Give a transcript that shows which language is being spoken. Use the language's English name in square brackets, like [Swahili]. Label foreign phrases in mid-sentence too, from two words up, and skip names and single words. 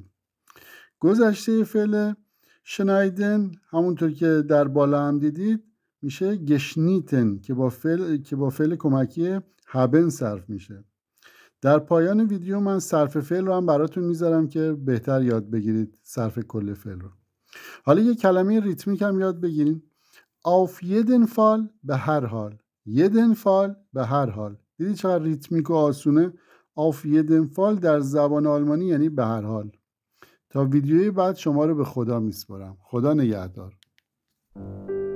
[Persian] گذشته فعل شنایدن همونطور که در بالا هم دیدید میشه گشنیتن که با فعل کمکی هبن صرف میشه. در پایان ویدیو من صرف فعل رو هم براتون میذارم که بهتر یاد بگیرید صرف کل فعل رو. حالا یه کلمه ریتمیک هم یاد بگیریم. [German] auf jeden Fall [Persian] به هر حال. [German] jeden Fall [Persian] به هر حال. دیدید چقدر ریتمیک و آسونه؟ [German] auf jeden Fall [Persian] در زبان آلمانی یعنی به هر حال. تا ویدیوی بعد شما رو به خدا میسپارم. خدا نگهدار.